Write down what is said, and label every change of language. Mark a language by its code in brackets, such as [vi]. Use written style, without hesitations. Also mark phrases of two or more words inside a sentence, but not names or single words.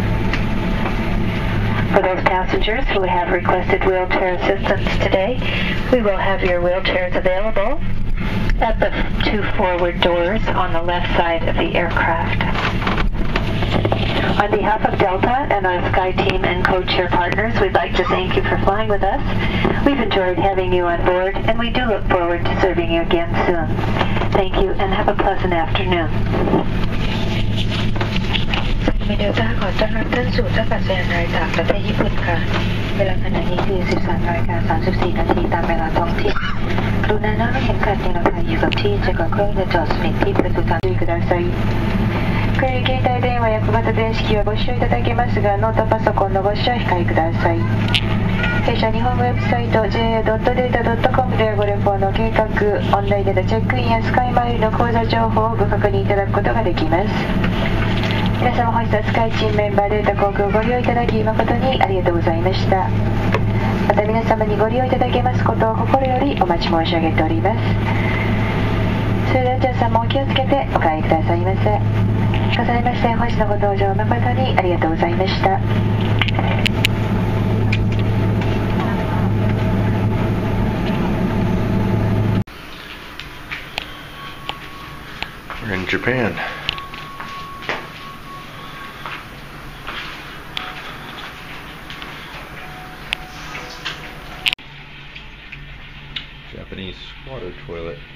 [en] For those passengers who have requested wheelchair assistance today, we will have your wheelchairs available at the 2 forward doors on the left side of the aircraft. On behalf of Delta and our Sky team and co-chair partners, we'd like to thank you for flying with us. We've enjoyed having you on board, and we do look forward to serving you again soon. Thank you, and have a pleasant afternoon. [th] มีเดลต้าขอต้อนรับท่านสู่ท่าอากาศยานไทยจากประเทศญี่ปุ่นค่ะเวลาขณะนี้คือ 13:34 นาทีตามเวลาท้องถิ่นกรุณานั่งให้เข็มขัดนิรภัยอยู่กับที่จนกว่าเครื่องจะจอดสนิทที่ประตูทาง [ja] ด้วยください携帯電話や小型電子機はご使用いただけますがノートパソコンのご使用は控えください弊社日本ウェブサイト ja.data.com ではご旅行の計画オンラインでのチェックインやスカイマイルの口座情報をご確認いただくことができます皆様本日はスカイチームメンバーデータ航空をご利用いただき誠にありがとうございましたまた皆様にご利用いただけますことを心よりお待ち申し上げておりますそれでは皆さんもお気をつけてお帰りくださいませ重ねまして本日のご搭乗誠にありがとうございました [en] We're in Japan. Japanese water toilet.